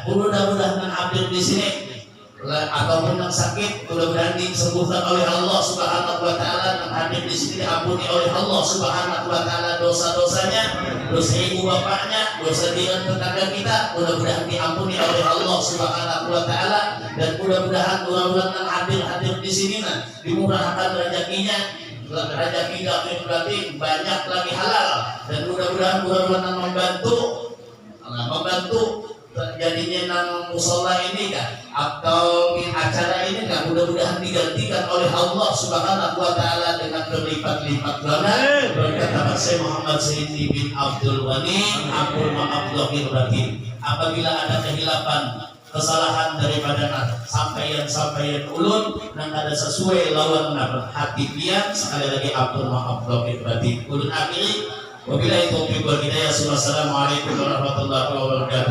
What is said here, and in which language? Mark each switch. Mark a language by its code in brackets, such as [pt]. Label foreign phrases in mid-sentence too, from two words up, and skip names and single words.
[id] Mudah-mudahan hadir di sini ataupun yang sakit mudah-mudahan disembuhkan oleh [ar] الله سبحانه وتعالى, [id] dan hadir di sini diampuni oleh [ar] الله سبحانه وتعالى [id] dosa-dosanya, dosa ibu bapaknya, dosa dia tetangga kita, mudah-mudahan diampuni oleh [ar] الله سبحانه وتعالى, [id] dan mudah-mudahan hadir di sini dimurahkan rezekinya, rezeki akhir berarti banyak lagi halal, dan mudah-mudahan membantu terjadinya nang musola ini kan, atau acara ini kan, mudah-mudahan digantikan oleh [ar] الله سبحانه وتعالى [id] dengan berlipat-lipat ganda berkat nama saya Muhammad Sayyidi bin Abdul Ghani. [bjn] Ampun maaf lahir batin apabila ada kehilapan kesalahan daripada sampaian ulun nang ada sesuai lawan hati pian sekali lagi ampun maaf lahir batin. Ulun akhiri [ar] وبالله التوفيق والهداية. والسلام عليكم ورحمة الله وبركاته.